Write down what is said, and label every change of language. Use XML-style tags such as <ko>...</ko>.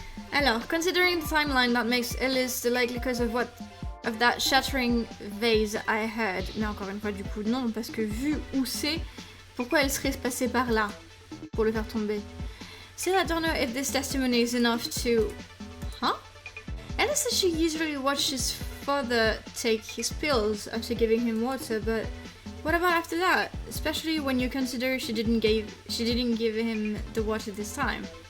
<fr>Alors,</fr> <en>considering the timeline that makes Ellis the likely cause of that shattering vase I heard.</en> <fr>Mais encore une fois, du coup, non, parce que vu où c'est, pourquoi elle serait passée par là pour le faire tomber?</fr> <en>Still, I don't know if this testimony is enough to... Huh? Ellis says she usually watches his father take his pills after giving him water, but what about after that? Especially when you consider she didn't give him the water this time.</en>